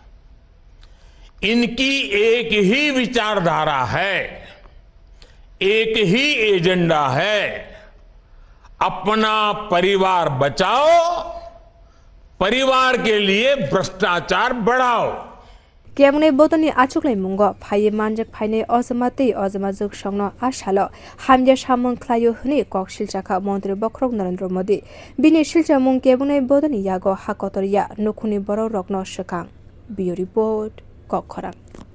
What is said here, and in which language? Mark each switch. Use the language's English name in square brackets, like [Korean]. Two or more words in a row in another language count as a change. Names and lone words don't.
[Hindi] इनकी एक ही विचारधारा है, एक ही एजेंडा है, अपना परिवार बचाओ, परिवार के लिए भ्रष्टाचार बढ़ाओ। [Bodo] केबंगनाय बदलनि आचुकलाय मुंगो फाये मानजक फायनाय अजमाते अजमाजुक संनो आशालो हामया सामुं खलायो हनै कौशल जाखा मन्त्री बखरक नरेंद्र मोदी बिनि सिलजा मुं केबंगनाय बदलनि यागो हाकतरिया नुखुनि बर रकनो सकां। बियो रिपोर्ट कखरां।